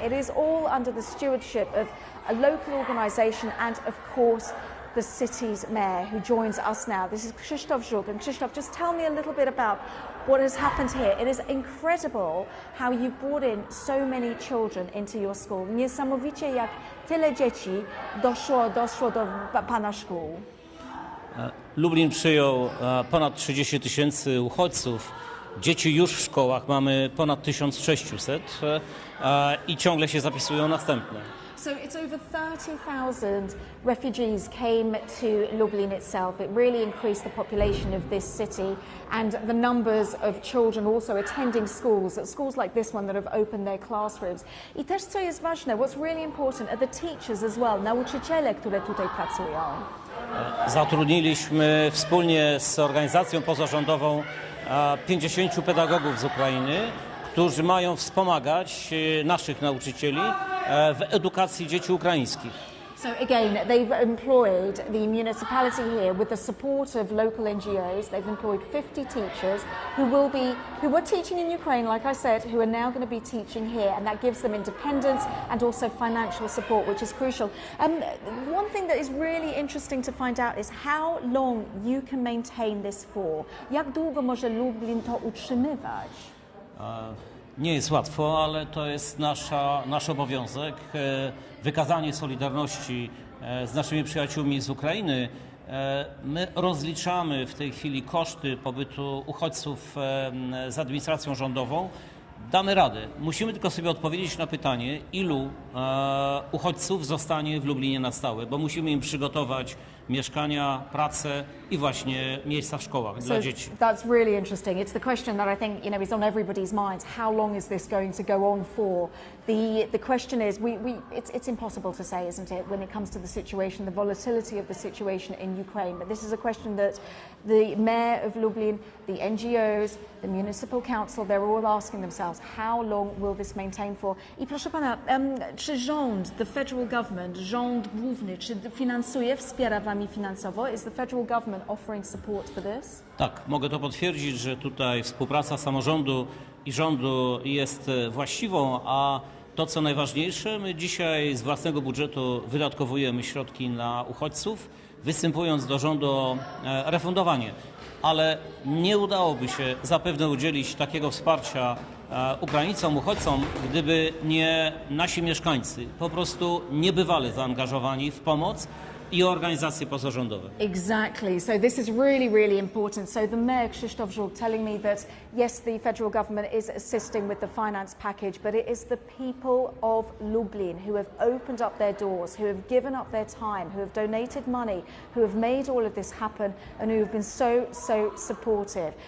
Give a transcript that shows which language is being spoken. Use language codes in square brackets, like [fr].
[en] It is all under the stewardship of a local organisation and, of course, the city's mayor, who joins us now. This is Krzysztof Żuk. And Krzysztof, just tell me a little bit about what has happened here. It is incredible how you've brought in so many children into your school. [pl] Niesamowicie, jak tyle dzieci doszło do pana szkół. Lublin przyjął ponad 30 000 uchodźców. Dzieci już w szkołach mamy ponad 1600 i ciągle się zapisują następne. [en] So it's over 30,000 refugees came to Lublin itself. It really increased the population of this city and the numbers of children also attending schools like this one that have opened their classrooms. [pl] I też co jest ważne, [en] what's really important are the teachers as well, [pl] nauczyciele, które tutaj pracują. Zatrudniliśmy wspólnie z organizacją pozarządową 50 pedagogów z Ukrainy, którzy mają wspomagać naszych nauczycieli w edukacji dzieci ukraińskich. [en] So again, they've employed the municipality here with the support of local NGOs. They've employed 50 teachers who were teaching in Ukraine, like I said, who are now going to be teaching here, and that gives them independence and also financial support, which is crucial. One thing that is really interesting to find out is how long you can maintain this for. [pl] Jak długo może Lublin to utrzymywać? Nie jest łatwo, ale to jest nasz obowiązek. Wykazanie solidarności z naszymi przyjaciółmi z Ukrainy. My rozliczamy w tej chwili koszty pobytu uchodźców z administracją rządową. Damy radę. Musimy tylko sobie odpowiedzieć na pytanie, ilu uchodźców zostanie w Lublinie na stałe, bo musimy im przygotować mieszkania, pracę i właśnie miejsca w szkołach dla dzieci. [en] That's really interesting. It's the question that I think is on everybody's minds. How long is this going to go on for? The question is, it's impossible to say, isn't it, when it comes to the situation, the volatility of the situation in Ukraine. But this is a question that the mayor of Lublin, the NGOs, the municipal council, they're all asking themselves, how long will this maintain for? [pl] I proszę pana, czy rząd, [en] the federal government, [pl] rząd główny, czy finansuje, wspiera wami finansowo? [en] Is the federal government offering support for this? [pl] Tak, mogę to potwierdzić, że tutaj współpraca samorządu i rządu jest właściwą, a to co najważniejsze, my dzisiaj z własnego budżetu wydatkowujemy środki na uchodźców, występując do rządu o refundowanie. Ale nie udałoby się zapewne udzielić takiego wsparcia Ukraińcom, uchodźcom, gdyby nie nasi mieszkańcy, po prostu niebywale zaangażowani w pomoc i organizacje pozarządowe. [en] Exactly. So this is really, really important. So the mayor, Krzysztof Żuk, telling me that yes, the federal government is assisting with the finance package, but it is the people of Lublin who have opened up their doors, who have given up their time, who have donated money, who have made all of this happen and who have been so supportive.